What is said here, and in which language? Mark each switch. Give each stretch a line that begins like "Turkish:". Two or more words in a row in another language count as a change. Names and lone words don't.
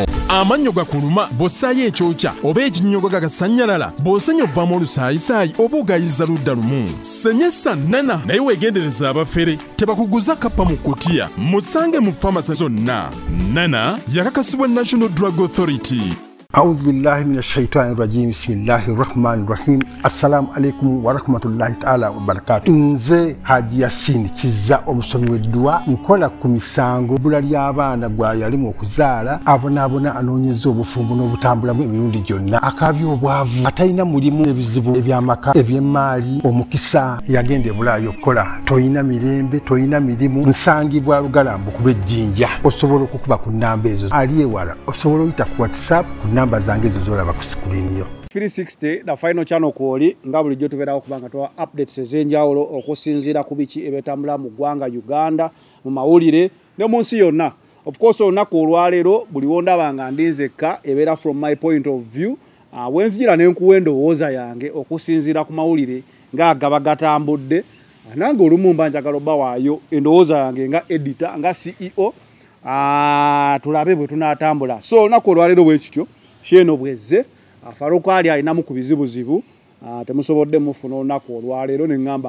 Ganda: Amannyo gakuluma bw'ossaayo ekyokya oba ekinnyogo gagasanyalala bw'osenya ovaamu olusaayisaayi oba ogayiza ludda lumu. Senyesa Nana naye weegendereza abafere tebakuguza kappa mu kutiya musange mu famasi zonna. Nana yakakasibwa National Drug Authority.
Arabic: أعوذ بالله من الشيطان الرجيم بسم الله الرحمن الرحيم السلام عليكم ورحمة الله تعالى وبركاته
Ganda: nze Haji Yasin kiza omusomi w'eddwa nkola ku misango bula ly'abaana gwali alimu okuzaala abonaabona anoonyeza obufumbo n'obutambulamu emirundi gyonna akabya obwavu atalina mulimu ebizibu eby'amaka eby'emmaali omukisa yagenda ebulaayo okukola toyina mirembe toyina mirimu nsangibwa lugalambu ku lw'ejjinja osobola okukuba ku nnamba ezo ali ewala osobola oyita ku WhatsApp namba zange zolaba ku screen yo 360 na final channel kwoli nga bulijjo tubeerawo kubanga tuwa updates ez'enjawulo okusinziira ku biki ebetambula mu ggwanga Uganda mu mawulire ne mu nsi yonna.
English: Of course
Ganda: olunaku olwaleero buli wondaba nga ndinzekka ebeera
English: from my point of view
Ganda: wenzijira n'enkuwa endowooza yange okusinziira ku mawulire nga gaba gatambudde nange olumu mba njagala obba waayo endowooza yange nga editor nga CEO tulabe bwe tunaatambula. So olunaku olwaleero bwe kityo Sheno bweze Faruku ali alinamu ku bizibuzibu temusobodde mufuna olunaku olwaleero ne ngamba